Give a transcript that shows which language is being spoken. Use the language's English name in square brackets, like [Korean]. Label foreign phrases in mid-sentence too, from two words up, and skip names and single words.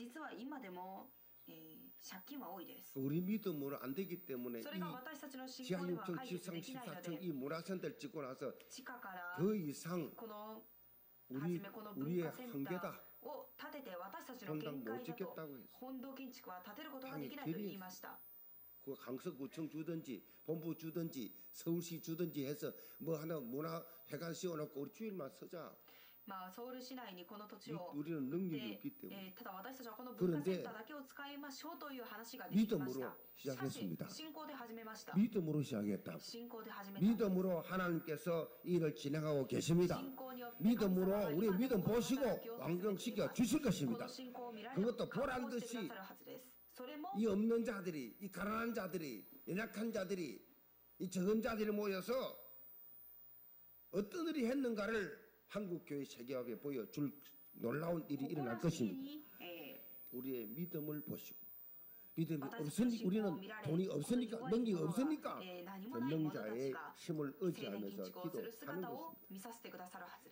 [Korean] 우리 믿음으로 안 되기 때문에 이 지하 6층, 지상 14층 이 문화센터를 짓고 나서 더 이상 우리의 한계다. 본당 못 짓겠다고 했어요. 당의 길이 그 강서구청 주든지 본부 주든지 서울시 주든지 해서 뭐 하나 문화회관 씌워놓고 우리 주일만 쓰자. [Japanese] まあソウル市内にこの土地を [Korean] 우리는 능력이 없기 때문에. [Japanese] ただ私たちはこの文化センターだけを使いましょうという話ができました。 [Korean] 믿음으로 [Japanese] しかし [Korean] 시작했습니다. [Japanese] 信仰で始めました。 [Korean] 믿음으로 시작했다. [Japanese] 信仰で始めたんです。 [Korean] 믿음으로 하나님께서 일을 진행하고 계십니다. [Japanese] 信仰によって [Korean] 믿음으로 우리 믿음 [Japanese] 神様が [Korean] 보시고 [Japanese] 働きを進めています。 [Korean] 완성시켜 주실 [Japanese] こ [Korean] 것입니다. [Japanese] の信仰を見られ [Korean] 그것도 [Japanese] 完了 [Korean] 보란 [Japanese] してく [Korean] 듯이 [Japanese] ださるはずです。それも [Korean] 이 없는 자들이, 이 가난한 자들이, 연약한 자들이, 이 적은 자들이 모여서 어떤 일이 했는가를 한국교회 세계화에 보여줄 놀라운 일이 일어날 것입니다. 우리의 믿음을 보시고 믿음이 없으니 우리는 돈이 없으니까 능력이 없으니까 전능자의 힘을 의지하면서 기도하는 것입니다.